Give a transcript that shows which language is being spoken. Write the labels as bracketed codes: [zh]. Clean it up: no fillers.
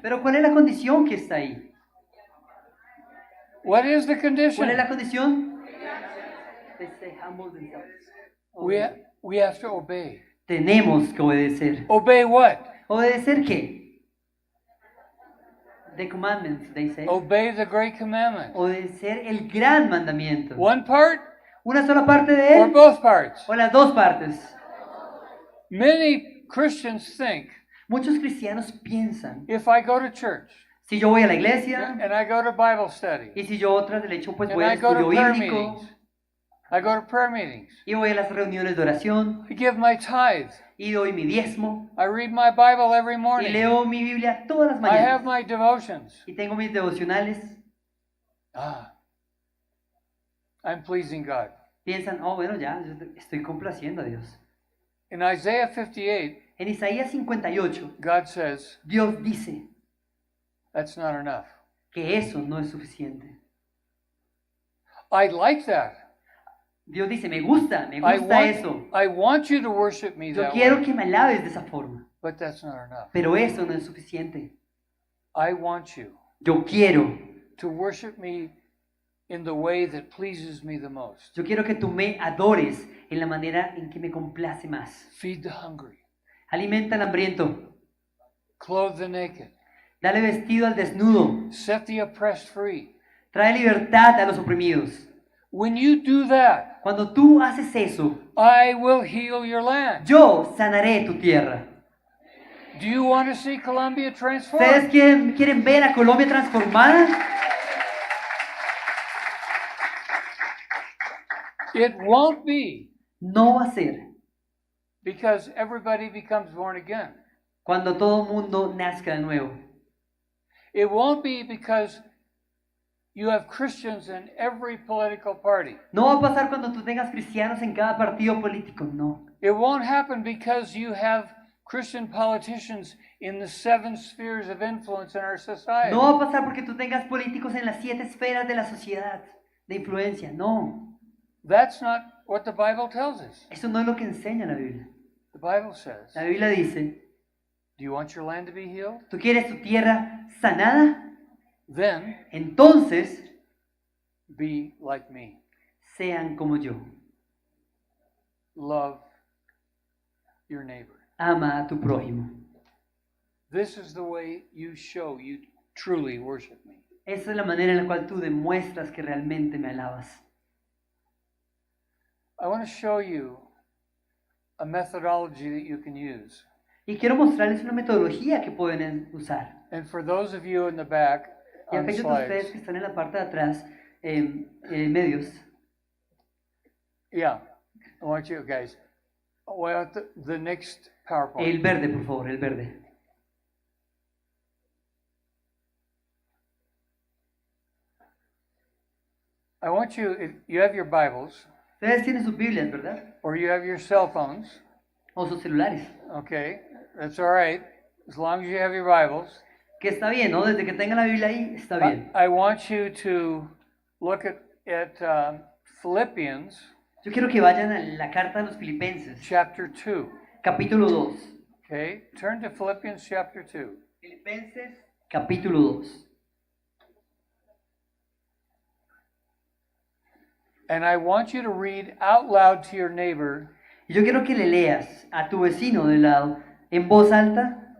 [es] Pero ¿cuál es la condición que está ahí? [en] What is the [es] ¿Cuál [en] condition? [es] es la condición? [en] They say humble themselves. We have to obey. [es] Tenemos que obedecer. [en] Obey what? [es] ¿Obedecer qué? [en] The commandments, they say. Obey the great commandment. [es] Obedecer el gran mandamiento. [en] One part [es] ¿Una sola parte de [en] or [es] él? [en] both parts? [es] ¿O las dos partes? [en] Many Christians think [es] Muchos cristianos piensan, [en] if I go to church [es] si yo voy a la iglesia [en] and I go to Bible study [es] y si yo tras del hecho pues [en] and [es] voy al [en] I go to [es] estudio [en] prayer [es] bíblico [en] meetings, I go to prayer meetings, [es] y voy a las reuniones de oración [en] I give my tithe, [es] y doy mi diezmo [en] I read my Bible every [es] y [en] morning, [es] leo mi Biblia todas las [en] I have my devotions. [es] y tengo mis devocionales, [en] I'm pleasing God. [es] piensan, oh bueno ya, yo estoy complaciendo a Dios. [en] In Isaiah 58, [es] En Isaías 58, [en] God says, [es] Dios dice [en] that's not enough. [es] que eso no es suficiente. [en] I like that. [es] Dios dice, me gusta eso. [en] I want you to worship me [es] Yo [en] that [es] quiero [en] way, [es] que me alabes de esa forma, [en] but that's not enough. [es] pero eso no es suficiente. [en] I want you [es] Yo quiero [en] worship me in the way that pleases me the most. [es] Yo quiero que tú me adores en la manera en que me complace más. [en] Feed the hungry, [es] Alimenta al hambriento. [en] clothe the naked, [es] Dale vestido al desnudo. [en] set the oppressed free. [es] Trae libertad a los oprimidos. [en] When you do that, [es] Cuando tú haces eso, [en] I will heal your land. [es] yo sanaré tu tierra. [en] Do you want to see Colombia [es] ¿Ustedes [en] transformed? [es] quieren ver a Colombia transformada? [en] It won't be [es] No va a ser [en] because everybody becomes born again. [es] cuando todo el mundo nazca de nuevo. [en] It won't be because you have Christians in every political party. [es] No va a pasar cuando tú tengas cristianos en cada partido político, no. [en] It won't happen because you have Christian politicians in the 7 spheres of influence in our society. [es] No va a pasar porque tú tengas políticos en las 7 esferas de la sociedad de influencia, no. [en] That's not what the Bible tells us. [es] Eso no es lo que enseña la Biblia. [en] The Bible says, [es] La Biblia dice, [en] do you want your land to be healed? [es] ¿tú quieres tu tierra sanada? [en] Then [es] Entonces [en] be like me. [es] sean como yo. [en] Love your neighbor. [es] Ama a tu prójimo. [en] This is the way you show you truly worship me. [es] Esa es la manera en la cual tú demuestras que realmente me alabas. [en] I want to show you a methodology that you can use. [es] Y quiero mostrarles una metodología que pueden usar. [en] And for those of you in the back [es] Y [en] on the [es] aquellos de ustedes [en] slides, [es] que están en la parte de atrás, medios, [en] yeah, I want you guys. Well, the next [es] el [en] PowerPoint. [es] verde, por favor, el verde. [en] I want you, if you have your Bibles [es] Ustedes tienen sus Biblias, ¿verdad? [en] or you have your cell phones, [es] O sus celulares. [en] okay, that's all right, as long as you have your Bibles. [es] Que está bien, ¿no? Desde que tengan la Biblia ahí, está bien. [en] I want you to look at Philippians [es] Yo quiero que vayan a la carta de los Filipenses, [en] chapter 2. [es] capítulo 2. [en] Okay, turn to Philippians chapter 2. [es] Filipenses, capítulo 2. [en] And I want you to read out loud to your neighbor [es] Y yo quiero que le leas a tu vecino de lado, en voz alta,